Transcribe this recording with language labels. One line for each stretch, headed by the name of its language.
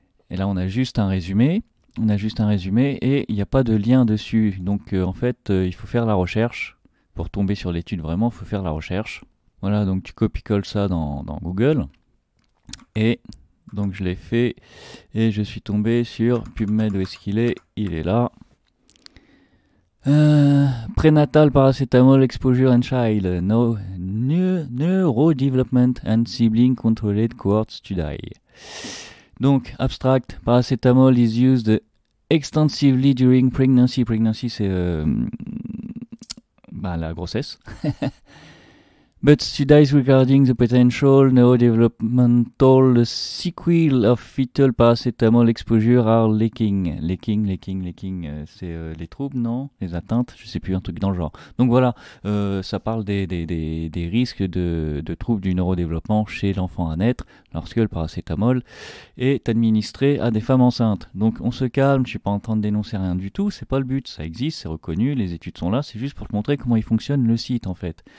French: Et là, on a juste un résumé. Et il n'y a pas de lien dessus. Donc, en fait, il faut faire la recherche. Pour tomber sur l'étude, vraiment, il faut faire la recherche. Voilà, donc tu copies-colles ça dans Google. Et donc, je l'ai fait. Et je suis tombé sur PubMed. Où est-ce qu'il est? Il est là.
English: Prenatal paracetamol exposure and child neurodevelopment and sibling controlled cohort study.
French: Donc,
English: abstract, paracetamol is used extensively during pregnancy.
French: Pregnancy, c'est la grossesse.
English: But studies regarding the potential neurodevelopmental sequel of fetal paracetamol exposure are lacking.
French: Lacking, c'est les troubles, non? Les atteintes, je sais plus, un truc dans le genre. Donc voilà, ça parle des risques de troubles du neurodéveloppement chez l'enfant à naître lorsque le paracétamol est administré à des femmes enceintes. Donc on se calme, je suis pas en train de dénoncer rien du tout, c'est pas le but, ça existe, c'est reconnu, les études sont là, c'est juste pour te montrer comment il fonctionne le site en fait.